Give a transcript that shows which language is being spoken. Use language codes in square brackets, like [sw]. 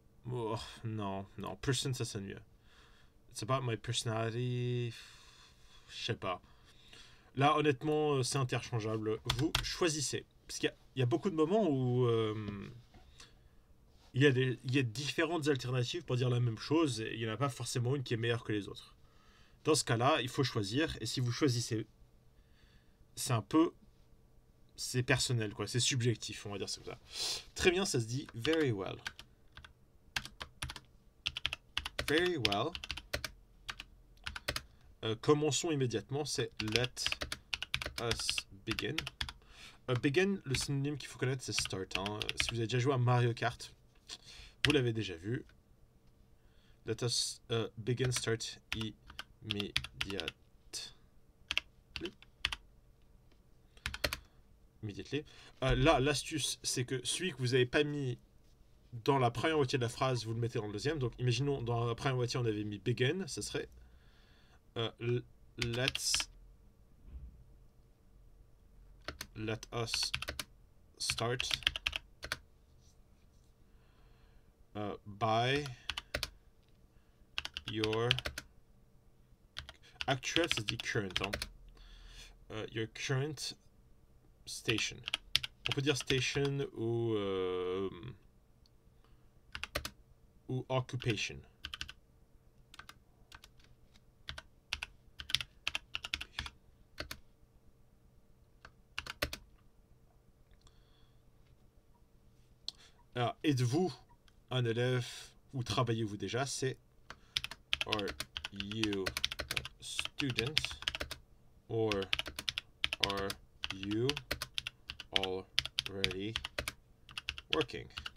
[fr] Oh, non, person ça sonne mieux. [en] It's about my personality. [fr] Je sais pas. Là, honnêtement, c'est interchangeable. Vous choisissez. Parce qu'il y a beaucoup de moments où il y a différentes alternatives pour dire la même chose. Et il n'y en a pas forcément une qui est meilleure que les autres. Dans ce cas-là, il faut choisir. Et si vous choisissez, c'est un peu... C'est personnel, quoi. C'est subjectif, on va dire ça comme ça. Très bien, ça se dit [en] very well. Very well. [fr] Commençons immédiatement, c'est [en] let us begin. [fr] Begin, le synonyme qu'il faut connaître, c'est start. Hein. Si vous avez déjà joué à Mario Kart, vous l'avez déjà vu. [en] Let us begin, start immediately. [fr] Là, l'astuce, c'est que celui que vous n'avez pas mis dans la première moitié de la phrase, vous le mettez dans le deuxième. Donc, imaginons, dans la première moitié, on avait mis begin, ce serait [en] let us start by your actual, [fr] ça se dit current, hein. [en] Your current station. [fr] On peut dire station ou occupation. Alors, êtes-vous un élève ou travaillez-vous déjà? C'est [en] are you a student or are you already working?